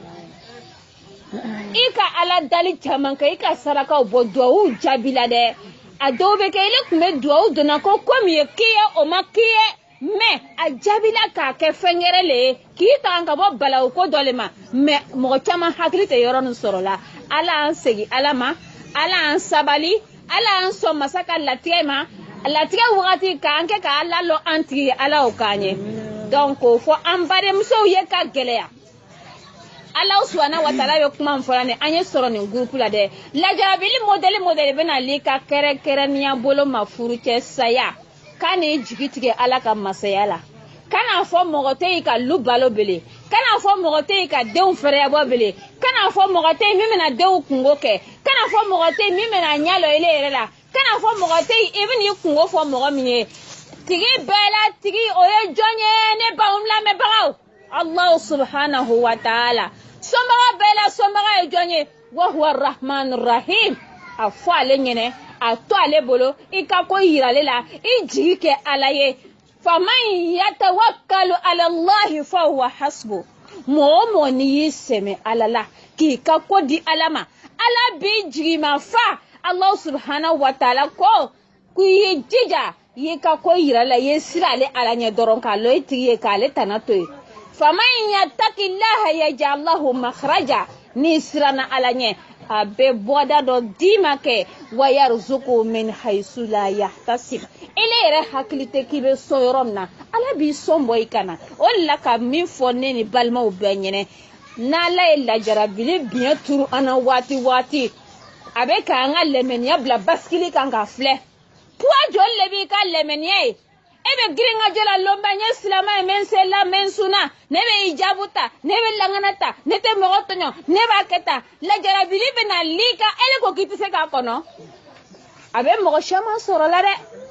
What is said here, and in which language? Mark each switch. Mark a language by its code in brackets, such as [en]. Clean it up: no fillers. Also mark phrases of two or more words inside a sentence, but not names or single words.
[bm] i ka Ala dali caman kɛ i ka sarakaw bɔ duwawu jaabi la dɛ a dɔw bɛ kɛ ile tun bɛ duwawu donna ko min ye k'i ye o ma k'i ye mais a jaabi la k'a kɛ fɛn wɛrɛ le ye k'i tanga ka bɔ balawu ko dɔ le ma mais mɔgɔ caman hakili tɛ yɔrɔ nin sɔrɔ la Ala an segin Ala ma Ala an sabali Ala an sɔn masa ka latigɛ ma latigɛ wagati k'an kɛ ka Ala lɔ an tigi ye Ala o k'an ye donc o fɔ an badenmusow ye ka gɛlɛya [ar] الله سبحانه وتعالى [bm] bɛ kuma min fɔla nin an ye sɔrɔ nin groupe la dɛ lajarabili modèle bɛ nali ka kɛrɛnkɛrɛnnenya bolo ma furu cɛ saya k'a ni jigi tigɛ Ala ka masaya la kana fɔ mɔgɔ tɛ yi ka lu balo bele kana fɔ mɔgɔ tɛ yi ka denw fɛrɛya bɔ bele kana fɔ mɔgɔ tɛ yi min bɛna denw kungo kɛ kana fɔ mɔgɔ tɛ yi min bɛna ɲɛ lɔ ile yɛrɛ la kana fɔ mɔgɔ tɛ yi i bɛn'i kungo fɔ mɔgɔ min ye tigi bɛɛ la tigi o ye jɔn ye ne baw lamɛnbagaw [ar] الله سبحانه وتعالى [bm] sombaga bɛɛ la sombaga ye jɔn ye [ar] وهو الرحمن الرحيم [bm] a fɔ ale ɲɛnɛ a to ale bolo i ka ko yirale la i jigi kɛ Ala ye [ar] فمن يتوكل على الله فهو [bm] hasbu mɔgɔ o mɔgɔ n'i y'i sɛmɛ Ala la k'i ka ko di Ala ma Ala b'i jigi ma [ar] فالله سبحانه وتعالى [bm] ko k'i ye jija i ye ka ko yira la i ye sira ale Ala ɲɛ dɔrɔn k'a lɔ i tigi ye k'ale tana to ye [ar] فمن يتق الله يجعل له مخرجا [bm] ni siranna Ala ɲɛ a bɛ bɔda dɔ d'i ma kɛ [ar] ويرزقه من حيث لا يحتسب [bm] ele yɛrɛ hakili tɛ k'i bɛ sɔn yɔrɔ min na Ala b'i sɔn bɔ i kana o de la ka min fɔ ne ni balimaw bɛɛ ɲɛnɛ n'Ala ye lajarabili biɲɛ turu an na waati a bɛ k'an ka lɛmɛniya bila basikili kan ka filɛ poids joli le b'i ka lɛmɛniya ye e bɛ girin ka jɔ la lɔnba n ye silamɛ ye n bɛ n seli la n bɛ n sunna ne bɛ hijabu ta ne bɛ langana ta ne tɛ mɔgɔ tɔɲɔ ne b'a kɛ tan lajarabili bɛ na l'i kan ele ko k'i tɛ se k'a kɔnɔ a bɛ mɔgɔ caman sɔrɔ la dɛ